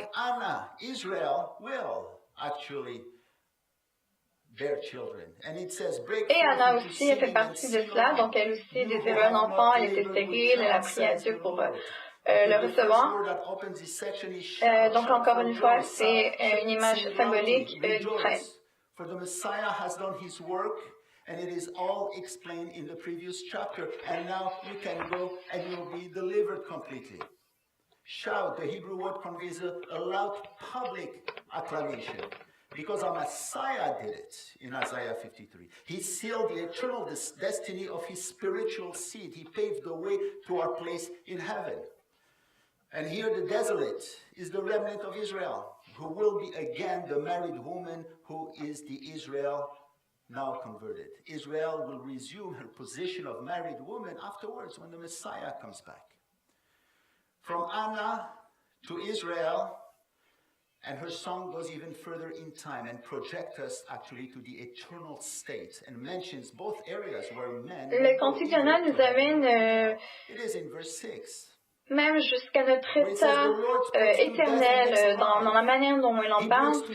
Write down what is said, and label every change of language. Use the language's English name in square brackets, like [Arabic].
[French] Et Anna aussi fait partie de cela, donc elle aussi désirait un enfant, elle était stérile, elle a prié à Dieu pour le recevoir. Donc encore une fois, c'est une image symbolique d'Israël. [English] For the Messiah has done his work, and it is all explained in the previous chapter. And now you can go and you'll be delivered completely. Shout, the Hebrew word conveys a loud public acclamation, because our Messiah did it in Isaiah 53. He sealed the eternal destiny of his spiritual seed. He paved the way to our place in heaven. And here the desolate is the remnant of Israel, who will be again the married woman who is the Israel now converted. Israel will resume her position of married woman afterwards when the Messiah comes back. From Anna to Israel, and her song goes even further in time and projects us actually to the eternal state and mentions both areas where men... [French] Le cantique d'Anna nous amène [English] it is in verse 6. [French] Même jusqu'à notre état éternel dans la manière dont il en parle.